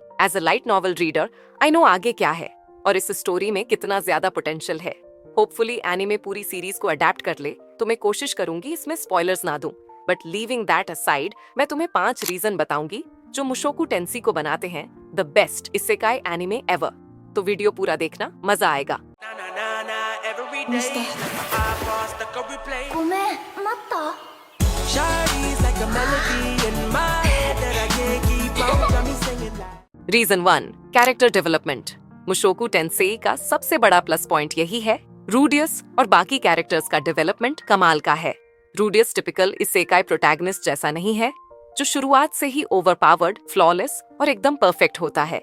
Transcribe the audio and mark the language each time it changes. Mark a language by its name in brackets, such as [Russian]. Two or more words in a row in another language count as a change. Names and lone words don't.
[English] as a light novel reader I know [Hindi] आगे क्या है और इस स्टोरी में कितना ज्यादा पोटेंशियल है। [English] hopefully anime [Hindi] पूरी सीरीज को अडेप्ट कर ले तो मैं कोशिश करूंगी इसमें स्पॉयलर्स ना दूं। [English] but leaving that aside, [Hindi] मैं तुम्हें 5 रीजन बताऊंगी जो मुशोकु टेंसी को बनाते हैं [English] the best isekai anime ever. [Hindi] तो वीडियो पूरा देखना, मजा आएगा। [Japanese] ミスターごめん待った [English] Shawty's like a melody in my head that I can't keep on. Got me singing like. reason 1, character development. [Hindi] मुशोकु टेंसेई का सबसे बड़ा [English] plus point [Hindi] यही है, रूडियस और बाकी कैरेक्टर्स का डेवलपमेंट कमाल का है। रूडियस [English] typical isekai protagonist [Hindi] जैसा नहीं है, जो शुरुआत से ही [English] overpowered, flawless [Hindi] और एकदम परफेक्ट होता है।